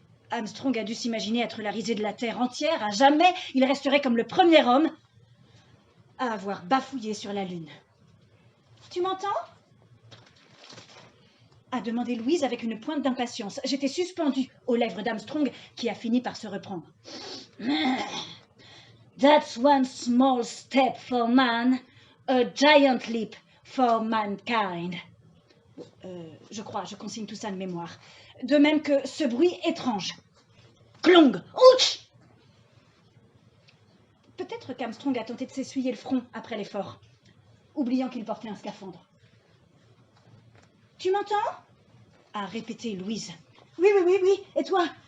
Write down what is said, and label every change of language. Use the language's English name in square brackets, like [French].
[French] Armstrong a dû s'imaginer être la risée de la Terre entière. À jamais, il resterait comme le premier homme à avoir bafouillé sur la Lune. Tu m'entends? A demandé Louise avec une pointe d'impatience. J'étais suspendue aux lèvres d'Armstrong qui a fini par se reprendre. [English] That's one small step for man, a giant leap for mankind. [French] Je crois, je consigne tout ça de mémoire. De même que ce bruit étrange. Clong! Ouch! Peut-être qu'Armstrong a tenté de s'essuyer le front après l'effort, oubliant qu'il portait un scaphandre. Tu m'entends? A répété Louise. Oui. Et toi?